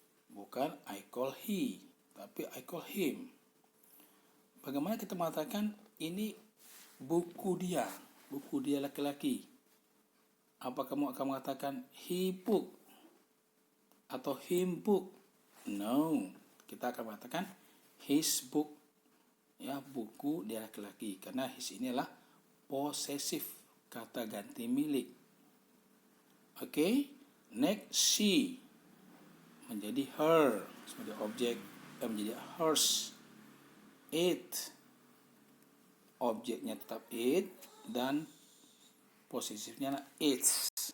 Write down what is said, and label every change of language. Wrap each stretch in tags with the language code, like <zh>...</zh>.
<en>Bukan I call he, tapi I call him.</en> <id>Bagaimana kita mengatakan ini buku dia laki-laki? Apa kamu akan mengatakan</id> <en>he book</en> <id>atau</id> <en>him book?</en> <id>No, kita akan mengatakan his book. Ya, buku dia laki-laki, karena his ini adalah posesif, kata ganti milik. Oke, next she menjadi her sebagai objek, menjadi hers. It, objeknya tetap it dan posesifnya adalah its.</id>